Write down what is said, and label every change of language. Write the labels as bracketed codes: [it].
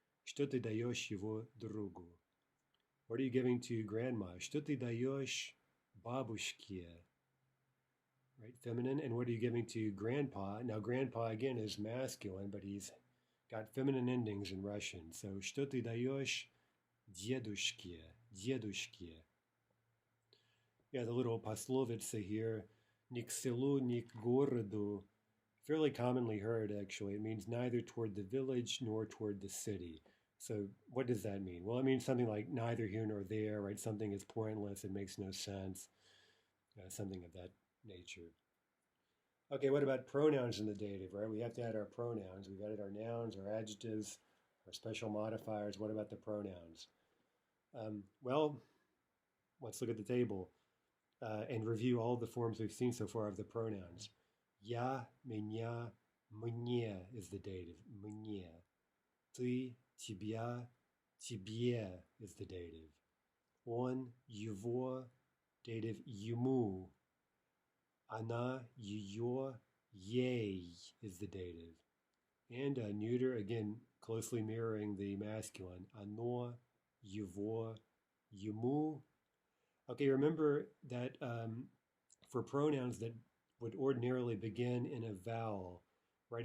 [ru] Что ты даешь его другу? [en] What are you giving to grandma? [ru] Что ты даешь бабушке? Right, feminine. [en] And what are you giving to grandpa? Now, grandpa, again, is masculine, but he's got feminine endings in Russian. [ru] So, что ты даешь дедушке? Дедушке. [en] Yeah, the little poslovica here, [ru] ни к селу, ни к городу, [en] fairly commonly heard, actually. It means neither toward the village nor toward the city. So what does that mean? Well, it means something like neither here nor there, right? Something is pointless, it makes no sense, something of that nature. Okay, what about pronouns in the dative, right? We have to add our pronouns. We've added our nouns, our adjectives, our special modifiers. What about the pronouns? Well, let's look at the table and review all the forms we've seen so far of the pronouns. [ru] Я, меня, мне [en] is the dative, [ru] мне. Ты, тебя, тебе [en] is the dative. [ru] Он, его, dative, ему. Она, ее, ей [en] is the dative. And neuter, again, closely mirroring the masculine. [ru] Оно, его, ему. [en] Okay, remember that for pronouns that would ordinarily begin in a vowel, right?